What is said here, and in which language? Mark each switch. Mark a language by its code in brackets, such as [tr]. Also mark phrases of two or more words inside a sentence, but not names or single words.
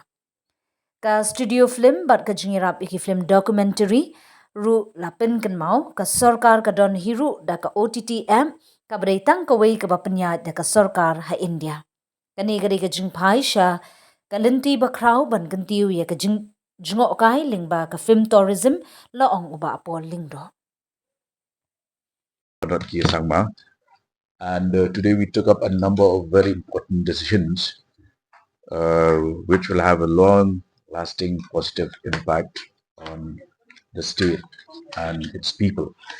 [kha] Ka studio film bat ka jingirap iki [en] film documentary [kha] ru lapin kan mau ka sorkar ka don hiru da ka OTTM ka bereitang ka wei ka bapenya da ka sorkar ha India. Kani gari ka jingpai sya ka lenti ba krau ban kentiu ya ka jingok kai lingba ka [en] film tourism [kha] laong uba apol lingdo. [en] And today we took up a number of very important decisions which will have a long-lasting positive impact on the state and its people.